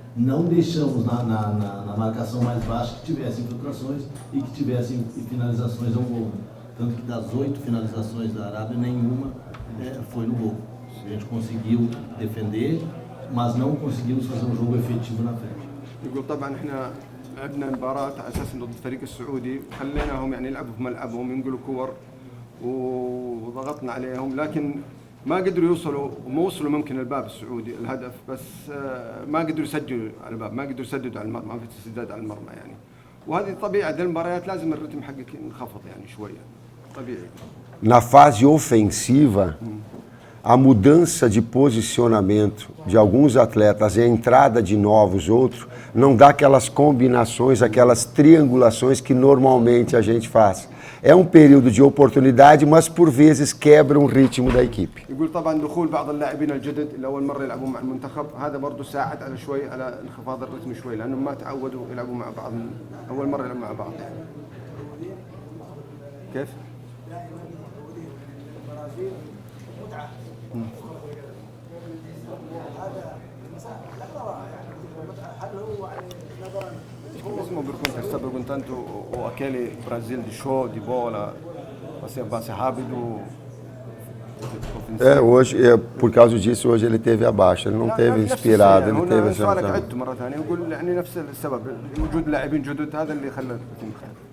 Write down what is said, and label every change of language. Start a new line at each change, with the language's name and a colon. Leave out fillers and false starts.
Portuguese: Não deixamos na marcação mais baixa que tivessem infiltrações e que tivessem finalizações ao gol. Tanto que das 8 finalizações da Arábia, nenhuma foi no gol. A gente conseguiu defender, mas não conseguimos fazer um jogo efetivo na frente.
Arabic: يقول طبعا احنا لعبنا مباراة على اساس ضد الفريق السعودي خليناهم يعني يلعبوا في ملعبهم ينقلوا كور وضغطنا عليهم لكن ما قدروا يوصلوا وما وصلوا ممكن الباب السعودي الهدف بس ما قدروا يسجلوا على الباب ما قدروا يسددوا على المرمى ما في تسديدات على المرمى يعني وهذه طبيعة المباريات لازم الرتم حقك ينخفض يعني شوية طبيعي.
Portuguese: Na fase ofensiva, a mudança de posicionamento de alguns atletas e a entrada de novos outros não dá aquelas combinações, aquelas triangulações que normalmente a gente faz. É um período de oportunidade, mas por vezes quebra o ritmo da equipe.
Arabic: يقول طبعا دخول بعض اللاعبين الجدد اللي اول مره يلعبون مع المنتخب هذا برضه ساعد على شوي على انخفاض الرتم شوي لانهم ما تعودوا يلعبوا مع بعض اول مره يلعبوا مع بعض. كيف؟
Portuguese: Mesmo pergunta, está perguntando aquele Brasil de show, de bola, vai ser rápido. Hoje, por causa disso, hoje ele teve abaixo, ele não teve inspirado, ele teve essa.
Arabic: سؤالك عدته مرة ثانية يقول يعني نفس السبب وجود لاعبين جدد هذا اللي خلى التيم خير.